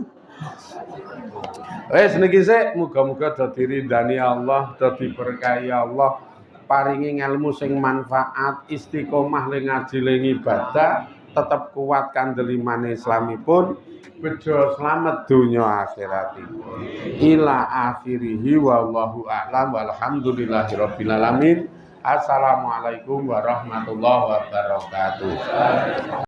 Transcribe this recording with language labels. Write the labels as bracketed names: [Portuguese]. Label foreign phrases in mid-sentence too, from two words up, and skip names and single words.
[Javanese] Wis niki sik muga-muga dadi ridani Allah, dadi berkahi Allah, paringi ilmu sing manfaat, istiqomah ling ngaji ling ibadah, tetep kuat kandelimane islamipun, bejo slamet donya akhiratipun. [Arabic] إلى آخره والله أعلم والحمد لله رب العالمين. السلام عليكم ورحمة الله وبركاته.